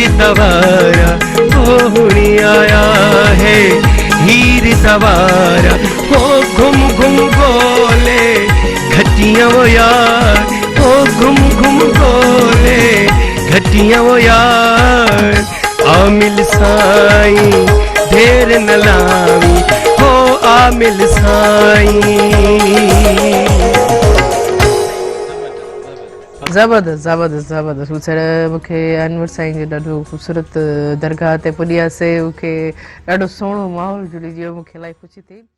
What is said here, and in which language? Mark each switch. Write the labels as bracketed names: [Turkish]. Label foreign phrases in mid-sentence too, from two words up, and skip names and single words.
[Punjabi] سوارا، او ہݨ آیا ہے ہیر سوارا، ہو گھم گھم گولے گھٹیاں وو یار، ہو گھم گھم گولے گھٹیاں وو یار، عامل سائیں دیر نہ لاوی، ہو عامل سائیں. [Sindhi] ज़बरदस्त ज़बरदस्त ज़बरदस्त मूंखे अनवर साईं जो ॾाढो ख़ूबसूरत दरगाह ते पुॼियासीं, मूंखे ॾाढो सुहिणो माहौल जुड़ी वियो, मूंखे इलाही ख़ुशी थी।